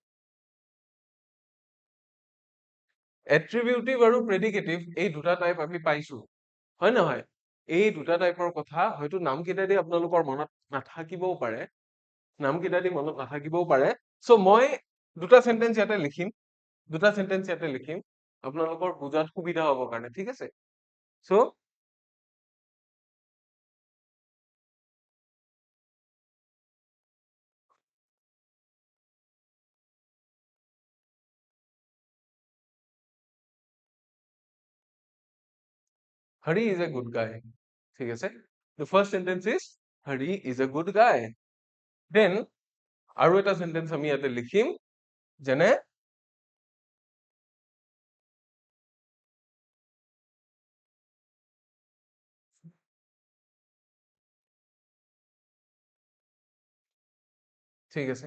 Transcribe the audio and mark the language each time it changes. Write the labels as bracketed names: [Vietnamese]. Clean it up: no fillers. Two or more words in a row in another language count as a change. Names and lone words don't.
[Assamese] এট্ৰিবিউটিভ আৰু প্ৰেডিকেটিভ এই দুটা টাইপ আমি পাইছো, হয় নহয়? এই দুটা টাইপৰ কথা হয়তো নামকেইটা দি আপোনালোকৰ মনত নাথাকিবও পাৰে, চ' মই দুটা চেন্টেন্স ইয়াতে লিখিম, আপোনালোকৰ বুজাত সুবিধা হ'ব কাৰণে, ঠিক আছে? [English] চ' Hari is a good guy, [Assamese] ঠিক আছে? [English] The first sentence is Hari is a good guy. [Assamese] Then আৰু এটা সেন্টেন্স আমি ইয়াতে লিখিম, যেনে ঠিক আছে?